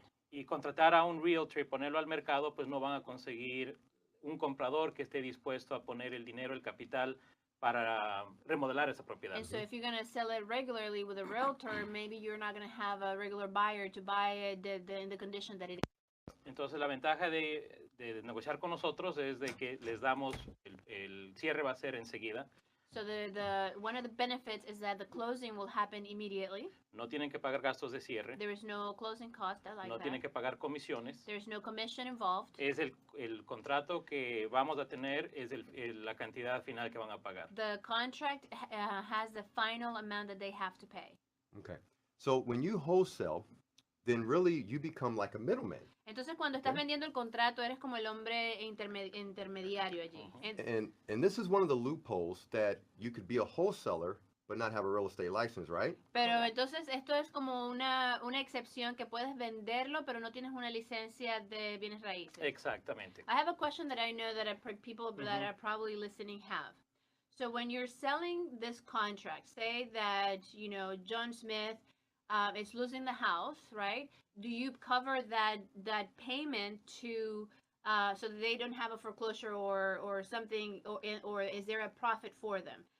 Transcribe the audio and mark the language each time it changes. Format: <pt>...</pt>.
<es>Y contratar a un realtor y ponerlo al mercado, pues no van a conseguir un comprador que esté dispuesto a poner el dinero, el capital para remodelar esa propiedad.</es> <en>And so if you're going to sell it regularly with a realtor, maybe you're not going to have a regular buyer to buy it in the condition that it is.</en> <es>Entonces la ventaja de negociar con nosotros es de que les damos, el cierre va a ser enseguida.</es> <en>So one of the benefits is that the closing will happen immediately.</en> <es>No tienen que pagar gastos de cierre.</es> <en>There is no closing cost.</en> <es>No tienen que pagar comisiones.</es> <en>There is no commission involved.</en> <es>Es el contrato que vamos a tener, es la cantidad final que van a pagar.</es> <en>The contract has the final amount that they have to pay. Okay. So when you wholesale, then really you become like a middleman.</en> <es>Entonces cuando estás vendiendo el contrato eres como el hombre intermediario allí.</es> <en>And this is one of the loopholes that you could be a wholesaler but not have a real estate license, right?</en> <es>Pero entonces esto es como una excepción que puedes venderlo pero no tienes una licencia de bienes raíces. Exactamente.</es> <en>I have a question that I know that people that are probably listening have. So when you're selling this contract, say that, John Smith is losing the house, right? Do you cover that payment to so that they don't have a foreclosure or something, or is there a profit for them?</en>